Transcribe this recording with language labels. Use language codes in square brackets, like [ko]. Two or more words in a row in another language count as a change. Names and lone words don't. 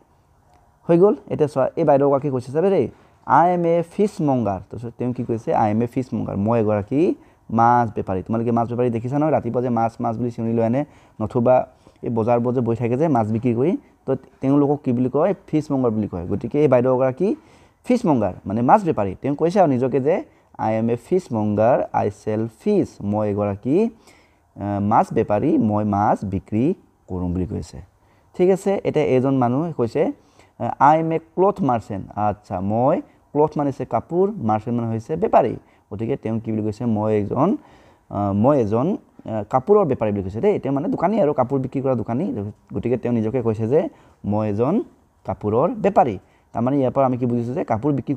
[as] হৈ গ'ল এতিয়া চোৱা এই বাইদেউগৰাকী কৈছে চাবে দেই [en] I am a fish monger [as] তাৰপিছত তেওঁ কি কৈছে [en] I am a fish monger [as] মই এগৰাকী মাছ বেপাৰী তোমালোকে মাছ বেপাৰী দেখিছা নহয় ৰাতিপুৱা যে মাছ বুলি চিঞৰি লৈ আনে নতুবা এই বজাৰবোৰ যে বহি থাকে যে মাছ বিক্ৰী কৰি তো তেওঁলোকক কি বুলি কয় [en] fish monger [as] বুলি কয় গতিকে এই বাইদেউগৰাকী [en] fish monger [as] মানে মাছ বেপাৰী তেওঁ কৈছে আৰু নিজকে যে [en] I am a fish monger, I sell fish. [as] মই এগৰাকী মাছ বেপাৰী মই মাছ বিক্ৰী কৰোঁ বুলি কৈছে ঠিক আছে এটা এজন মানুহ কৈছে [en] I am a cloth merchant [as] আচ্ছা মই ক্লথ মানে হৈছে কাপোৰ মাৰ্চেণ্ট মানে হৈছে বেপাৰী গতিকে তেওঁ কি বুলি কৈছে মই এজন কাপোৰৰ বেপাৰী বুলি কৈছে দেই তেওঁ মানে দোকানী আৰু কাপোৰ বিক্ৰী কৰা দোকানী গতিকে তেওঁ নিজকে কৈছে যে মই এজন কাপোৰৰ বেপাৰী তাৰমানে ইয়াৰ পৰা আমি কি বুজিছোঁ যে কাপোৰ বিক্ৰী